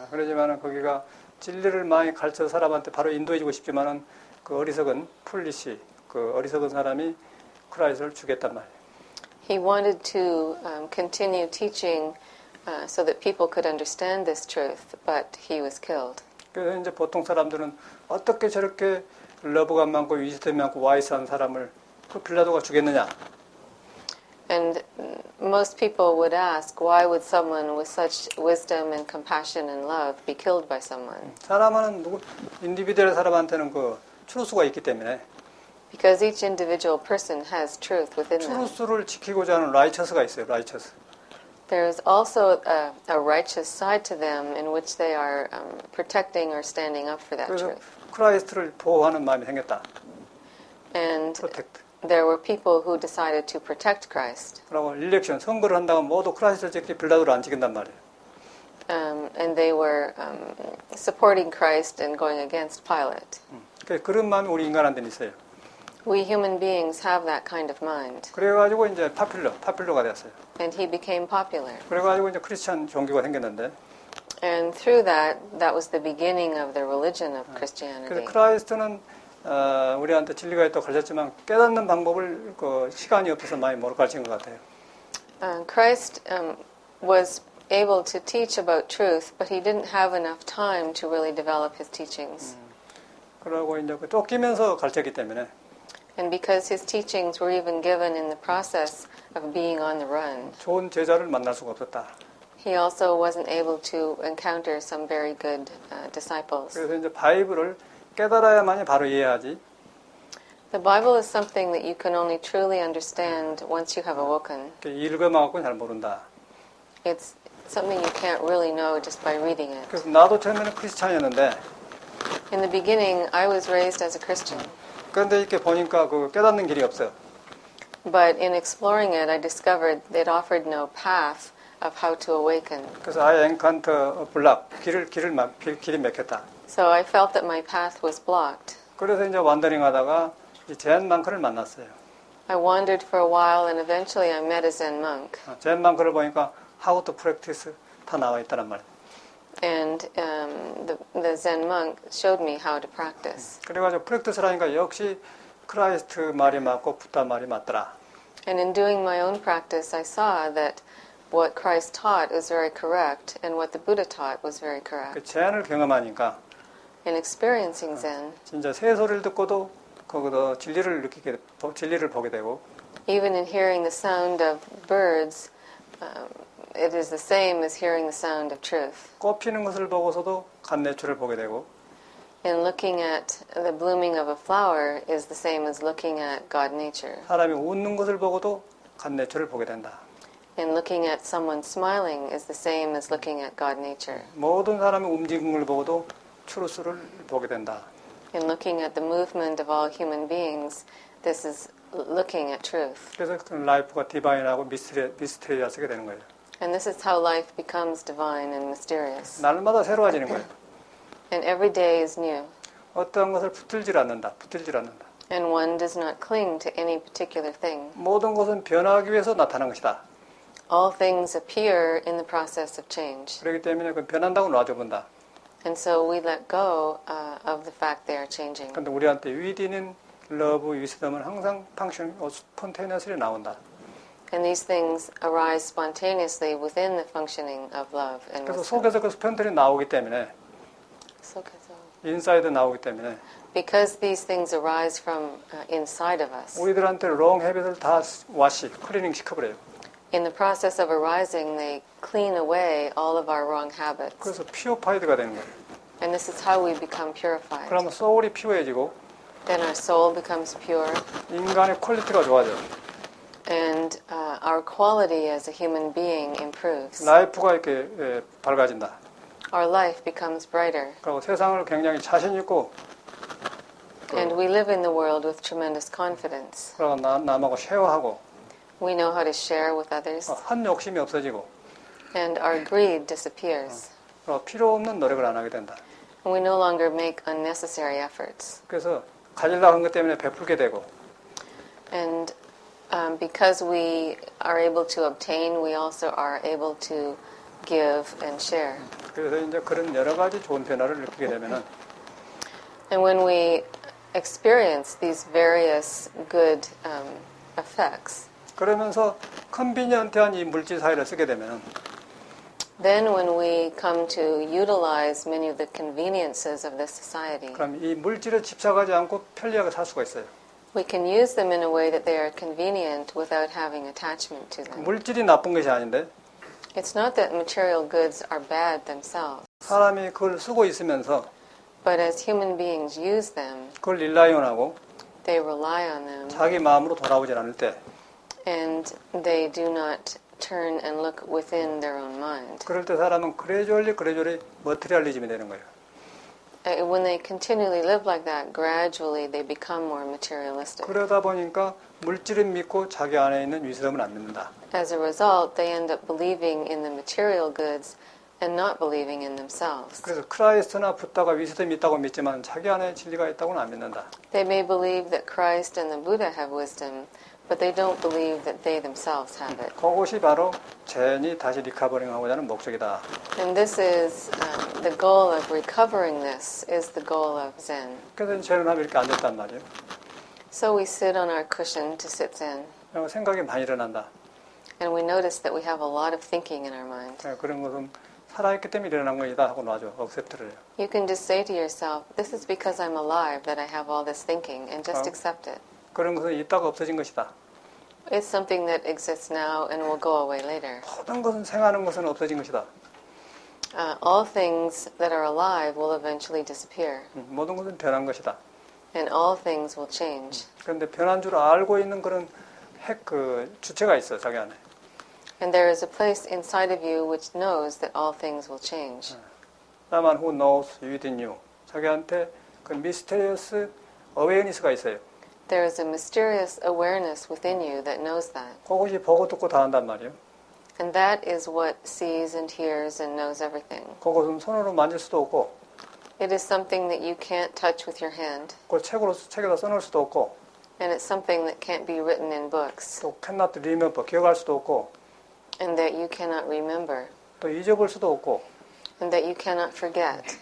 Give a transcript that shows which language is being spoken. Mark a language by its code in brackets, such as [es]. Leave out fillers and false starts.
[ko] 그러지만은 거기가 진리를 많이 가르쳐 사람한테 바로 인도해주고 싶지만은 그 어리석은 풀리시, 그 어리석은 사람이 크라이스트를 죽였단 말이에요. [en] He wanted to continue teaching so that people could understand this truth, but he was killed. [ko] 그래서 이제 보통 사람들은 어떻게 저렇게 러브가 많고 위스덤이 많고 와이스한 사람을 그 빌라도가 죽였느냐? [en] And most people would ask, why would someone with such wisdom and compassion and love be killed by someone? [ko] 사람은 인디비드얼 사람한테는 그 트루스가 있기 때문에 [en] Because each individual person has truth within them. [ko] 트루스를 지키고자 하는 라이처스가 있어요. 라이처스. [en] There is also a righteous side to them in which they are protecting or standing up for that [ko] 그래서 [en] truth. [ko] 크라이스트를 보호하는 마음이 생겼다. [en] And [ko] 프로텍트. [en] there were people who decided to protect Christ. [ko] 그리고 일렉션 선거를 한다고 모두 크라이스트를 지키지 빌라도를 안 지킨단 말이에요. [en] And they were supporting Christ and going against Pilate. [ko] 그런 마음이 우리 인간한테는 있어요. [en] We human beings have that kind of mind. [ko] 그래가지고 이제 파퓰러가 됐어요. [en] And he became popular. [ko] 그래가지고 이제 크리스천 종교가 생겼는데. [en] And through that was the beginning of the religion of [ko] 그래서 [en] Christianity. [ko] 크라이스트는 우리한테 진리가 있다고 가르쳤지만 깨닫는 방법을 시간이 없어서 많이 못 가르친 것 같아요. [en] Christ was able to teach about truth, but he didn't have enough time to really develop his teachings. [ko] 그러고 이제 쫓기면서 가르쳤기 때문에. [en] And because his teachings were even given in the process of being on the run, [ko] 좋은 제자를 만날 수가 없었다. [en] he also wasn't able to encounter some very good disciples. [ko] 그래서 이제 바이블을 깨달아야만이 바로 이해하지. [en] The Bible is something that you can only truly understand once you have awoken. [ko] 읽어만갖고 잘 모른다. [en] It's something you can't really know just by reading it. [ko] 그래서 나도 처음에는 크리스찬이었는데. [en] In the beginning, I was raised as a Christian. [ko] 그런데 이렇게 보니까 그 깨닫는 길이 없어요. [en] But in exploring it, I discovered it offered no path of how to awaken. [ko] 그래서 [en] I encounter block, [ko] 길이 막혔다. [en] So I felt that my path was blocked. [ko] 그래서 이제 완더링하다가 이 젠 망크를 만났어요. [en] I wandered for a while and eventually I met a Zen monk. [ko] 젠 망크를 보니까 [en] how to practice [ko] 다 나와 있다는 말이에요. [en] And the Zen monk showed me how to practice. [ko] 그래가지고 프랙티스를 하니까 역시 크라이스트 말이 맞고 부다 말이 맞더라. [en] And in doing my own practice, I saw that what Christ taught was very correct, and what the Buddha taught was very correct. [ko] 그 제안을 경험하니까 [en] In experiencing Zen, [ko] 진짜 새소리를 듣고도 거기서 진리를 보게 되고 [en] even in hearing the sound of birds, it is the same as hearing the sound of truth. [ko] 꽃 피는 것을 보고서도 간내추를 보게 되고 [en] In looking at the blooming of a flower is the same as looking at God nature. [ko] 사람이 웃는 것을 보고도 간내추를 보게 된다. [en] In looking at someone smiling is the same as looking at God nature. [ko] 모든 사람이 움직이는 걸 보고도 추루스를 보게 된다. [en] In looking at the movement of all human beings, this is looking at truth. [ko] 그래서 그 라이프가 디바인하고 미스테리어스가 되는 거예요. [en] And this is how life becomes divine and mysterious. [ko] 날마다 새로워지는 거예요. [en] And every day is new. [ko] 어떠한 것을 붙들질 않는다. [en] And one does not cling to any particular thing. [ko] 모든 것은 변화하기 위해서 나타난 것이다. [en] All things appear in the process of change. [ko] 그렇기 때문에 그 변한다고 놔줘본다. [en] And so we let go of the fact they are changing. [ko] 그런데 우리한테 [en] within love, wisdom [ko] 은 항상 펑션, [en] spontaneously [ko] 나온다. [en] And these things arise spontaneously within the functioning of love and [ko] 그래서 [en] wisdom. [ko] 속에서 그 스폰테니 나오기 때문에 인사이드 나오기 때문에 [en] Because these things arise from inside of us. [ko] 우리들한테 롱 헤빗을 다 클리닝 시켜버려요. [en] In the process of arising, they clean away all of our wrong habits. [ko] 그래서 피어파이드가 되는 거예요. [en] And this is how we become purified. [ko] 그러면 소울이 피어해지고 [en] Then our soul becomes pure, [ko] 인간의 퀄리티가 좋아져. [en] and our quality as a human being improves. [ko] 라이프가 이렇게 밝아진다. [en] Our life becomes brighter, [ko] 그리고 세상을 굉장히 자신 있고 [en] and we live in the world with tremendous confidence. [ko] 그리고 남하고 쉐어하고 [en] We know how to share with others, [ko] 한 욕심이 없어지고 [en] and our greed disappears. [ko] 그리고 필요 없는 노력을 안 하게 된다. [en] And we no longer make unnecessary efforts. [ko] 그래서 가지려고 한 것 때문에 베풀게 되고 [en] And because we are able to obtain, we also are able to give and share. [ko] 그래서 이제 그런 여러 가지 좋은 변화를 느끼게 되면은 [en] And when we experience these various good effects, [ko] 그러면서 컨비니언트한 이 물질 사회를 쓰게 되면은 [en] then when we come to utilize many of the conveniences of this society, [ko] 그럼 이 물질에 집착하지 않고 편리하게 살 수가 있어요. [en] we can use them in a way that they are convenient without having attachment to them. [ko] 물질이 나쁜 것이 아닌데 [en] It's not that material goods are bad themselves, [ko] 사람이 그걸 쓰고 있으면서 [en] but as human beings use them, [ko] 그걸 릴라이온하고 [en] they rely on them, [ko] 자기 마음으로 돌아오질 않을 때 [en] and they do not turn and look within their own mind. [ko] 그럴 때 사람은 그레주얼리 머티리얼리즘이 되는 거예요. [en] When they continually live like that, gradually they become more materialistic. [ko] 그러다 보니까 물질은 믿고 자기 안에 있는 위스덤은 안 믿는다. [en] As a result, they end up believing in the material goods and not believing in themselves. [ko] 그래서 크라이스트나 붓다가 위스덤이 있다고 믿지만 자기 안에 진리가 있다고는 안 믿는다. [en] They may believe that Christ and the Buddha have wisdom, but they don't believe that they themselves have it. [ko] 그것이 바로 젠이 다시 리커버링하고자 하는 목적이다. [en] And this is the goal of recovering this is the goal of Zen. [ko] 그래서 젠을 하면 이렇게 앉았단 말이에요. [en] So we sit on our cushion to sit Zen, [ko] 그리고 생각이 많이 일어난다. [en] and we notice that we have a lot of thinking in our mind. [ko] 그런 것은 살아있기 때문에 일어난 것이다 하고 놔줘. 억셉트를 해요. [en] You can just say to yourself, this is because I'm alive that I have all this thinking, and just accept it. [ko] 그런 것은 있다가 없어진 것이다. [en] It's something that exists now and will go away later. [ko] 모든 것은 생하는 것은 없어진 것이다. [en] All things that are alive will eventually disappear, [ko] 모든 것은 변한 것이다. [en] and all things will change. [ko] 그런데 변한 줄 알고 있는 그런 주체가 있어 자기 안에. [en] And there is a place inside of you which knows that all things will change. Someone who knows within you. [ko] 자기한테 그 [en] mysterious awareness [ko] 가 있어요. [en] There is a mysterious awareness within you that knows that. [ko] 그것이 보고 듣고 다 한단 말이에요. [en] And that is what sees and hears and knows everything. [ko] 그것은 손으로 만질 수도 없고, [en] It is something that you can't touch with your hand, [ko] 그걸 책에다 써놓을 수도 없고, [en] and it's something that can't be written in books, [ko] 또 [en] cannot remember, [ko] 기억할 수도 없고, [en] and that you cannot remember, [ko] 또 잊어볼 수도 없고, [en] and that you cannot forget.